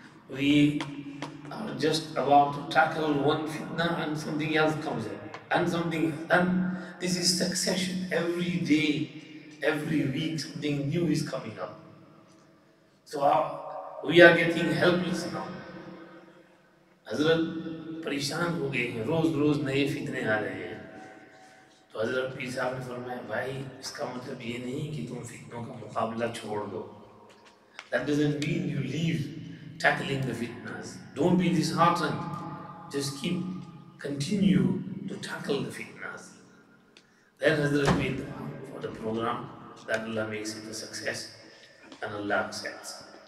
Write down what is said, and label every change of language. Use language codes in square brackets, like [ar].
[en] We are just about to tackle one fitna and something else comes in, and this is succession. Every day, every week, something new is coming up. So we are getting helpless now. [hi] हज़रत परेशान हो गए हैं, रोज़ रोज़ नए फितने आ रहे हैं. तो हज़रत पीर साहब ने फरमाया, भाई इसका मतलब ये नहीं कि तुम फितनों का मुकाबला छोड़ दो. [en] That doesn't mean you leave tackling the fitnas. Don't be disheartened. Just continue to tackle the fitnas. Then Hazrat made dua for the program that Allah makes it a success and Allah accepts.